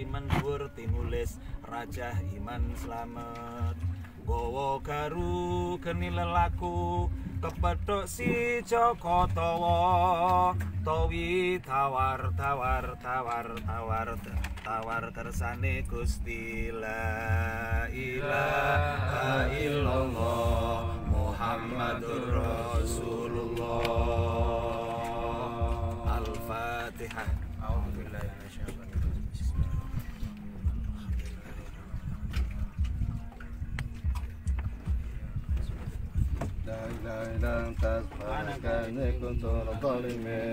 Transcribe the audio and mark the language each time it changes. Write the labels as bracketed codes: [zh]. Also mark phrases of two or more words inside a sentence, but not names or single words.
[jv] mendhuwur tinulis Rajah Iman Slamet gawa garu geni lelaku kepethuk si Joko Tawa tawi tawar kersane Gusti [ar] لا إله إلا الله محمد رسول الله. Al-Fatihah. أعوذ بالله من الشيطان الرجيم. لا إله إلا أنت سبحانك إني كنت من الظالمين.